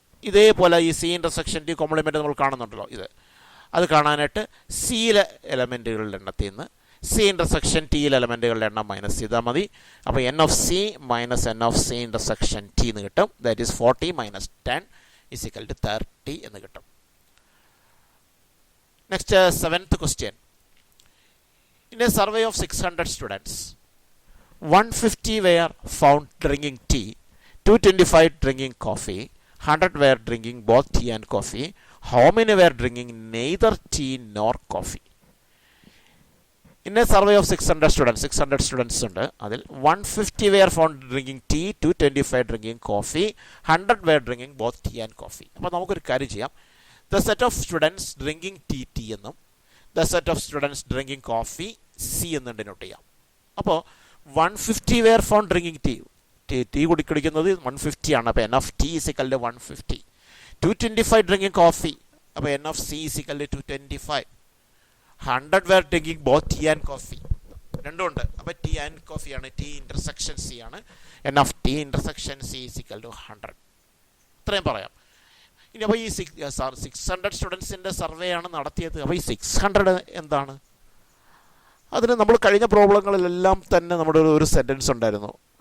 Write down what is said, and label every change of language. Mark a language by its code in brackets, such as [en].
[ml] ഇതേപോലെ ഈ C intersection T compliment നമ്മൾ കാണുന്നുണ്ടല്ലോ, അത് കാണാനായിട്ട് സിയിലെ എലമെൻറ്റുകളുടെ എണ്ണത്തിൽ നിന്ന് സി ഇൻ്റർസെക്ഷൻ ടിയിലെ എലമെൻറ്റുകളുടെ എണ്ണം മൈനസ് ചെയ്താൽ മതി. [en] അപ്പോൾ N of C minus N of C intersection T [ml] എന്ന് കിട്ടും. [en] that is 40 minus 10 equal to 30 [ml] എന്ന് കിട്ടും. [en] Next 7th question. In a survey of 600 students 150 were found drinking tea, 225 drinking coffee, 100 were drinking both tea and coffee. How many were drinking neither tea nor coffee? In a survey of 600 students ഉണ്ട്. അതിൽ 150 were found drinking tea, 225 drinking coffee, 100 were drinking both tea and coffee. [ml] അപ്പോൾ നമുക്കൊരു കാര്യം ചെയ്യാം. [en] The set of students drinking tea എന്നും the set of students drinking coffee C [ml] എന്നും denote ചെയ്യാം. [en] അപ്പോൾ 150 were found drinking tea. [ml] Tea കുടിക്കുന്നത് 150 ആണ്. അപ്പോൾ [en] N of T is equal to 150. 225 drinking coffee. അപ്പോൾ N of C is equal to 225. 100 were drinking both tea and coffee. [ml] രണ്ടും ഉണ്ട്. അപ്പോൾ [en] Tea and coffee ആണ്. T intersection C ആണ്. N of T intersection C is equal to 100. [ml] ഇത്രയും പറയാം. ഇനി അപ്പോൾ ഈ 600 സ്റ്റുഡൻസിൻ്റെ സർവേ ആണ് നടത്തിയത്. അപ്പോൾ ഈ 600 എന്താണ്? അതിന് നമ്മൾ കഴിഞ്ഞ പ്രോബ്ലങ്ങളിലെല്ലാം തന്നെ നമ്മുടെ ഒരു സെൻറ്റൻസ് ഉണ്ടായിരുന്നു.